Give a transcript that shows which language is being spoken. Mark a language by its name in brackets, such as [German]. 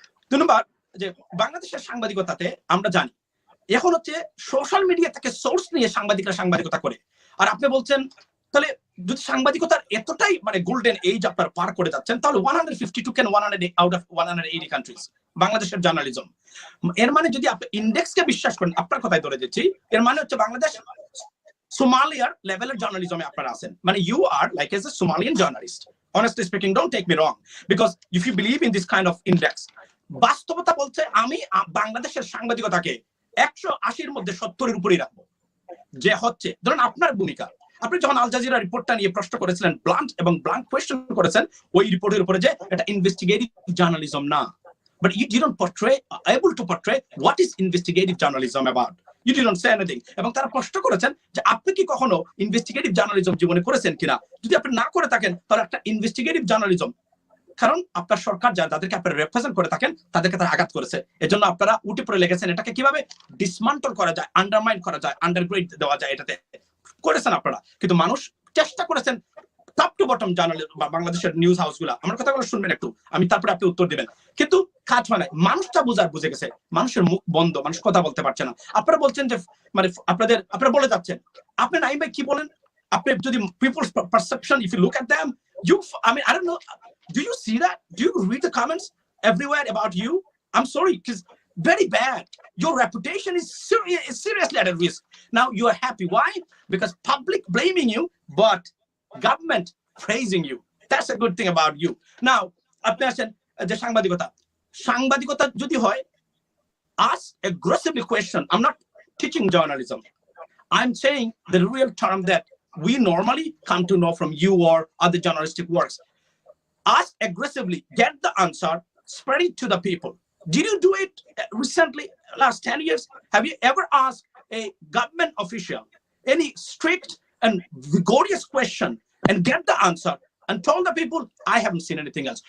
[Bangla] দুই নম্বর, যে বাংলাদেশের সাংবাদিকতাতে আমরা জানি এখন হচ্ছে সোশ্যাল মিডিয়া থেকে সোর্স নিয়ে সাংবাদিকরা সাংবাদিকতা করে, আর আপনি বলছেন তাহলে যদি সাংবাদিকতার এতটাই মানে গোল্ডেন এজ আপনারা পার করে যাচ্ছেন, তাহলে [English] 152 can 100 out of 180 countries [Bangla] বাংলাদেশের জার্নালিজম। এর মানে যদি আপনি ইন্ডেক্সকে বিশ্বাস করেন, আপনার কথাই ধরে দিচ্ছি, এর মানে হচ্ছে বাংলাদেশ সোমালিয়ার লেভেলের জার্নালিজমে আপনারা আছেন, মানে [English] You are like as a Somalian journalist. Honestly speaking, don't take me wrong, because if you believe in this kind of index, [Bangla] বাস্তবতা বলছে আমি বাংলাদেশের সাংবাদিকতাকে 180-র মধ্যে 70-এর উপরেই রাখবো। যে হচ্ছে ধরুন আপনার ভূমিকা, আপনি যখন আল জাজিরা রিপোর্টটা নিয়ে প্রশ্ন করেছিলেন, ব্লান্ট এবং ব্লাঙ্ক কোয়েশ্চেন করেছেন ওই রিপোর্টের উপরে যে এটা ইনভেস্টিগেটিভ জার্নালিজম না, [English] but you didn't able to portray what is investigative journalism about. You didn't say anything. [Bangla] এবং তারা প্রশ্ন করেছেন যে আপনি কি কখনো ইনভেস্টিগেটিভ জার্নালিজম জীবনে করেছেন কিনা? যদি আপনি না করে থাকেন তাহলে একটা ইনভেস্টিগেটিভ জার্নালিজম, কারণ আপনার সরকার যাদেরকে আপনারা রিপ্রেজেন্ট করে থাকেন তাদেরকে তারা আঘাত করেছে, এজন্য আপনারা উঠে পড়ে লেগেছেন এটাকে কিভাবে ডিসমান্টল করা যায়, আন্ডারমাইন করা যায়, আন্ডারগ্রেড দেওয়া যায়, এটাতে করেছেন আপনারা। কিন্তু মানুষ চেষ্টা করেছেন টপ টু বটম জার্নালিজম বা বাংলাদেশের নিউজ হাউসগুলো, আমার কথাগুলো শুনবেন একটু, আমি তারপরে আপনি উত্তর দিবেন, কিন্তু কাজ হয় না। মানুষটা বুঝে গেছে, মানুষের মুখ বন্ধ, মানুষ কথা বলতে পারছে না। আপনারা বলছেন যে মানে আপনারা বলে যাচ্ছেন, আপনি নাইম ভাই কি বলেন, আপনি যদি people's perception, [English] If you look at them, I don't know, do you see that? Do you read the comments everywhere about you? I'm sorry, because very bad. Your reputation is seriously at a risk. Now you are happy. Why? Because public blaming you, but government praising you. That's a good thing about you. [Bangla] Now, আপনি আসেন যে সাংবাদিকতা যদি হয়, [English] ask aggressively question. I'm not teaching journalism. I'm saying the real term that we normally come to know from you or other journalistic works. Ask aggressively, get the answer, spread it to the people. Did you do it recently, last 10 years? Have you ever asked a government official any strict and vigorous question and get the answer and told the people? I haven't seen anything else.